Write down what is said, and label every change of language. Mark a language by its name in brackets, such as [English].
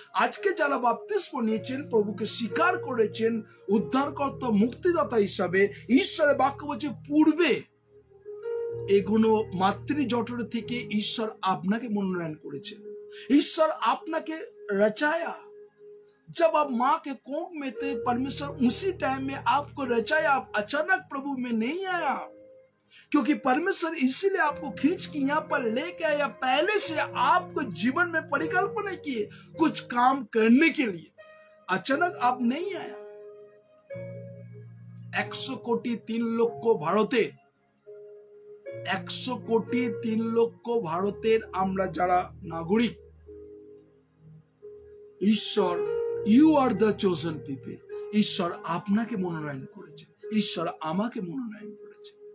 [Bangla] আজকে যারা বাপ্তিস্ম নিয়েছেন, প্রভুকে স্বীকার করেছেন উদ্ধারকর্তা মুক্তিদাতা হিসাবে, ঈশ্বরের বাক্য বলছে পূর্বে এগুলো মাতৃ জঠর থেকে ঈশ্বর আপনাকে মনোনয়ন করেছেন, [Hindi] ईश्वर आपने रचाया। जब आप माँ के कोख में थे, परमेश्वर उसी टाइम में आपको रचाया। आप अचानक प्रभु में नहीं आया, क्योंकि परमेश्वर इसीलिए आपको खींच के यहाँ पर लेके आया। पहले से आपको जीवन में परिकल्पना किए कुछ काम करने के लिए, अचानक आप नहीं आया। [Bangla] 100 कोटी 3 লক্ষ ভারতে 100 কোটি 3 লক্ষ ভারতের আমরা যারা নাগরিক, ঈশ্বর [English] you are the chosen people, [Bangla] ঈশ্বর আপনাকে মনোনয়ন করেছে, ঈশ্বর আমাকে মনোনয়ন করেছে।